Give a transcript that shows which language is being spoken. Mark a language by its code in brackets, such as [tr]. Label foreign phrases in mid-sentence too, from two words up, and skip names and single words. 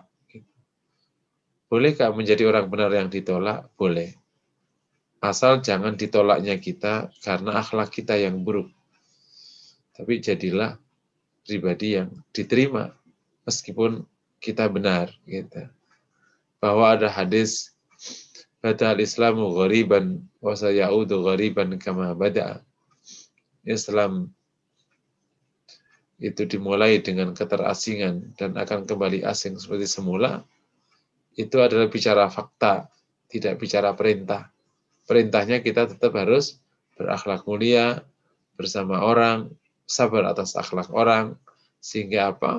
[id] Bolehkah menjadi orang benar yang ditolak? Boleh. Asal jangan ditolaknya kita karena akhlak kita yang buruk. Tapi jadilah pribadi yang diterima meskipun kita benar. Gitu. Bahwa ada hadis [ar] بدأ الإسلام غريبا وسيعود غريبا كما بدأ. [id] Islam itu dimulai dengan keterasingan dan akan kembali asing seperti semula, itu adalah bicara fakta, tidak bicara perintah. Perintahnya kita tetap harus berakhlak mulia bersama orang, sabar atas akhlak orang, sehingga apa?